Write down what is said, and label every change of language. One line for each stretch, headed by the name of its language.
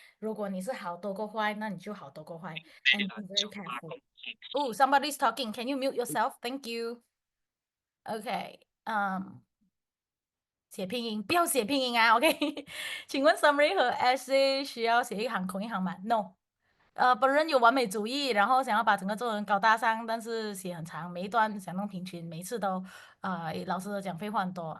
Chinese: 如果你是好多过坏，那你就好多过坏 ，
English: and be very careful. Oh, somebody's talking. Can you mute yourself? Thank you. OK，
Chinese: 写拼音，不要写拼音啊，OK？ 请问 summary 和 essay 需要写一行空一行吗？No。本人有完美主义，然后想要把整个作文搞大上，但是写很长，每一段想弄平均，每次都老师都讲废话很多。